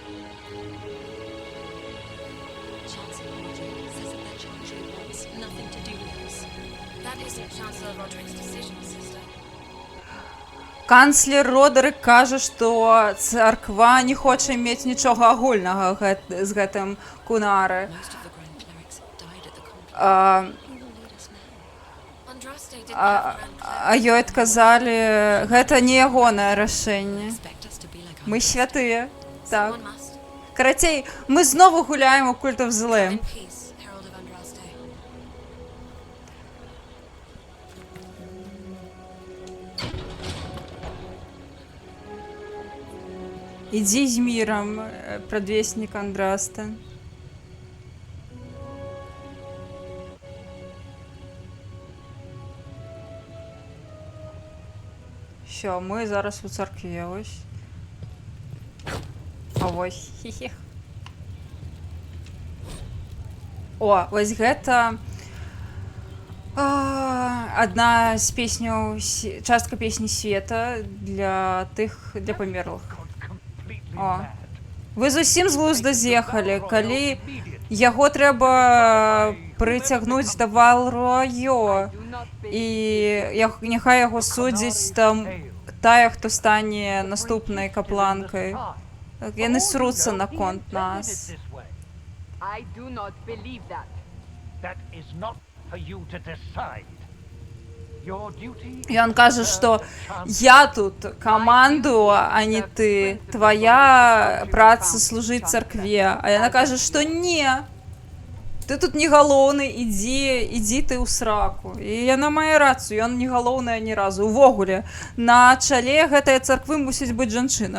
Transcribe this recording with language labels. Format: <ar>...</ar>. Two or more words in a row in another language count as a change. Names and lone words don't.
<en>Chancellor Audrey says that their charge wants nothing to do That isn't Chancellor Roderick's decision, sister.</en> <be>Канцлер Родерик кажа, што царква не хоча мець нічога агульнага з гэтым Кунары.</be> <en>Most of the Grand Clerics died at the conflict.</en> <be>А,</be> <en>Who will lead us now? Andraste didn't have Grand</en> <be>а ёй адказалі, гэта не ягонае рашэнне.</be> <en>Expect us to be like</en> <be>Мы святыя. Так.</be> <en>Someone must.</en> <be>Карацей, мы знову гуляем у Cult of the Lamb.</be> <en>In peace, Herald of Andraste.</en> <be>Ідзі з мірам, прадвеснік Андраста.</be> <uk>Що, ми зараз у церкві, ось. А ось, хі-хі.</uk> <be>О, ось гэта адна з песняў, частка песні света для тых, для памерлых. О. Вы зусім з глузда з'ехалі, калі яго трэба прыцягнуць да Валройо, і няхай яго судзіць там тая, хто стане наступнай капланкай. Яны сруцца наконт нас.</be> <en>I do not believe that. That is not for you to decide. Your duty.</en> <be>Ён кажа, што я тут камандую, а не ты. Твая праца служыць царкве. А яна кажа, што не. Ты тут не галоўны, ідзі ты ў сраку. І яна мае рацыю, ён не галоўная ні разу. Увогуле, на чале гэтай царквы мусіць быць жанчына.</be>